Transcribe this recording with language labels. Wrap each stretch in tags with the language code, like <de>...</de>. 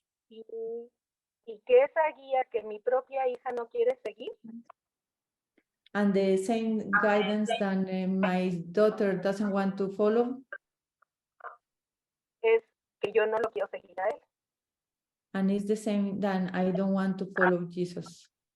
<es>Y que esa guía que mi propia hija no quiere seguir,</es> <en>And the same guidance that my daughter doesn't want to follow,</en> <es>es que yo no lo quiero seguir a él.</es> <en>and it's the same that I don't want to follow Jesus.</en>